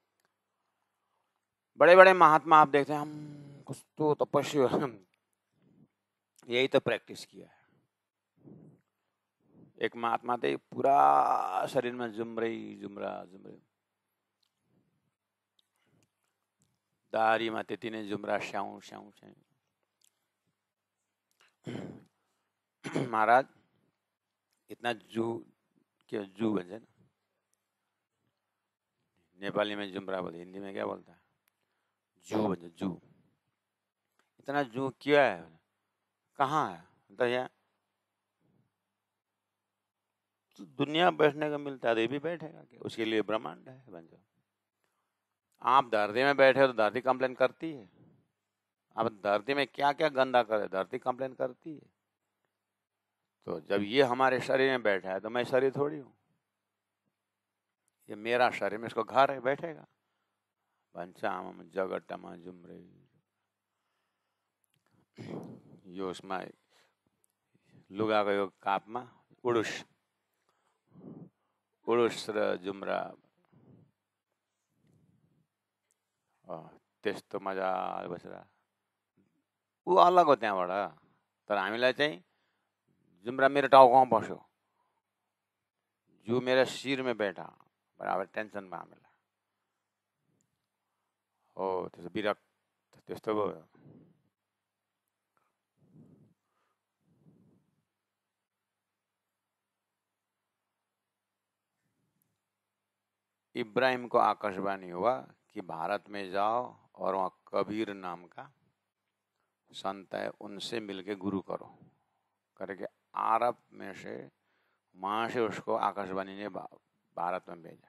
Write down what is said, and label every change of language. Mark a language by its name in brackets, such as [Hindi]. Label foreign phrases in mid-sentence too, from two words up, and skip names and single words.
[Hindi] बड़े बड़े महात्मा आप देखते हैं, हम कुछ तो तपस्वी यही तो प्रैक्टिस किया है। एक महात्मा थे, पूरा शरीर में जुमरा दाढ़ी में [Nepali] त्यति नै जुमरा [Hindi] स्याउ स्याउ स्याउ। महाराज इतना जू के जू [Nepali] भन्छ नि, [Hindi] नेपाली में जुमरा बोलते, हिंदी में क्या बोलता है? जू भन्छ, जू। इतना जू क्या है? कहाँ है? तो यहाँ तो दुनिया बैठने का मिलता है, भी बैठेगा क्या? उसके लिए ब्रह्मांड है भन्छ। आप धरती में बैठे हो तो धरती कंप्लेन करती है। आप धरती में क्या क्या गंदा करे, धरती कंप्लेन करती है। तो जब ये हमारे शरीर में बैठा है तो मैं शरीर थोड़ी हूँ, ये मेरा शरीर में, इसको घर है, बैठेगा। [Nepali] भन्छ जगटमा जुम्रे यो उसमा लुगाको यो कापमा उडुस र जुम्रा त्यस्तो मजाले बसेर ऊ अलग हो त्यहाँबाट। तर हामीलाई चाहिँ जुम्रा मेरो टाउकोमा बस्यो, [Hindi] जू मेरा शिर में बैठा, [Nepali] बराबर टेंशन में हामीलाई हो, त्यस्तो विरक्त त्यस्तो भयो। [Hindi] इब्राहिम को आकाशवाणी हुआ कि भारत में जाओ और वहाँ कबीर नाम का संत है, उनसे मिलके गुरु करो करके अरब में से, वहाँ से उसको आकाशवाणी ने भारत में भेजा।